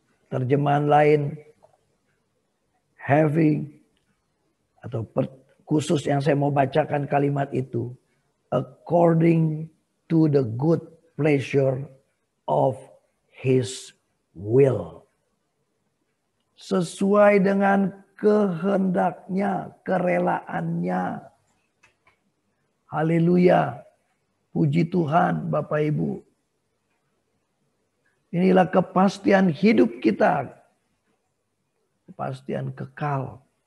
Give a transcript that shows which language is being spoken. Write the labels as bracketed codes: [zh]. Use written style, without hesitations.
[id] Terjemahan lain. Having. Atau khusus yang saya mau bacakan kalimat itu. [en] According to the good pleasure of his will. [id] Sesuai dengan kehendaknya, kerelaannya. Haleluya. Puji Tuhan Bapak Ibu. Inilah kepastian hidup kita. Kepastian kekal.